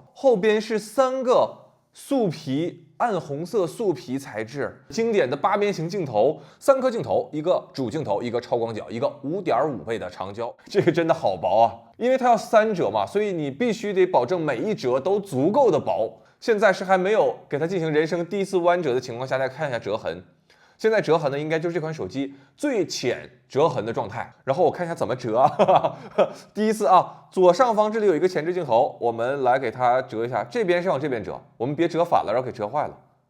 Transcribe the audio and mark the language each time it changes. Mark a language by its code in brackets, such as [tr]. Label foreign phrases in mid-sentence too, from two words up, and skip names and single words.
[zh] 後邊是3個素皮暗紅色素皮材質，經典的8邊形鏡頭，3顆鏡頭，一個主鏡頭，一個超廣角，一個5.5倍的長焦，這個真的好薄啊！因為它要3折嘛，所以你必須得保證每一折都足夠的薄。現在是還沒有給它進行人生第一次彎折的情況下，再看一下折痕。现在折痕呢，应该就是这款手机最浅折痕的状态。然后我看一下怎么折啊，第一次啊，左上方这里有一个前置镜头，我们来给它折一下，这边是往这边折，我们别折反了，然后给折坏了。